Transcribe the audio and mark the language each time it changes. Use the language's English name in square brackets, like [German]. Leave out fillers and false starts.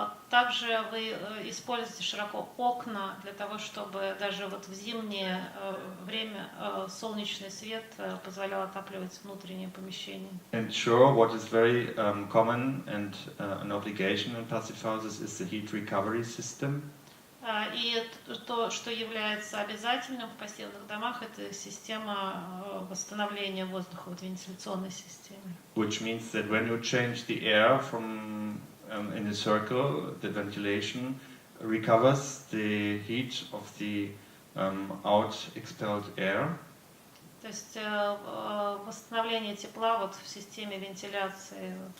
[Russian] Также вы используете широко окна для того, чтобы даже вот в зимнее время солнечный свет позволял отапливать внутренние помещения. [English] And sure, what is very common and an obligation in passive houses is the heat recovery system. [Russian] И то, что является обязательным в пассивных домах, это система восстановления воздуха, вот вентиляционной системы. [English] Which means that when you change the air from in a circle, the ventilation recovers the heat of the out expelled air. [Russian] То есть восстановление тепла вот в системе вентиляции.